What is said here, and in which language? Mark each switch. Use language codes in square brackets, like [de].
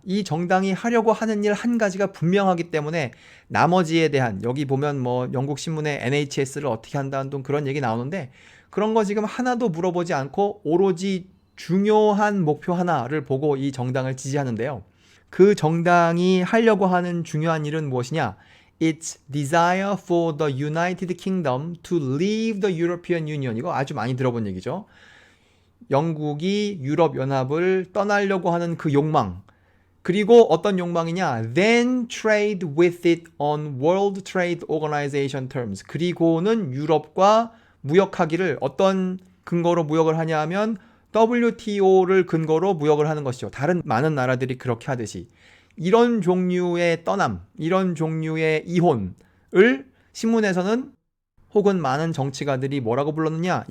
[ko] 이 정당이 하려고 하는 일 한 가지가 분명하기 때문에 나머지에 대한, 여기 보면 뭐 영국 신문에 NHS를 어떻게 한다는 등 그런 얘기 나오는데 그런 거 지금 하나도 물어보지 않고 오로지 중요한 목표 하나를 보고 이 정당을 지지하는데요. 그 정당이 하려고 하는 중요한 일은 무엇이냐? [en] Its desire for the United Kingdom to leave the European Union. [ko] 이거 아주 많이 들어본 얘기죠. 영국이 유럽연합을 떠나려고 하는 그 욕망. 그리고 어떤 욕망이냐? [en] Then trade with it on World Trade Organization terms. [ko] 그리고는 유럽과 무역하기를 어떤 근거로 무역을 하냐 하면 WTO를 근거로 무역을 하는 것이죠. 다른 많은 나라들이 그렇게 하듯이. 이런 종류의 떠남, 이런 종류의 이혼을 신문에서는 혹은 많은 정치가들이 뭐라고 불렀느냐?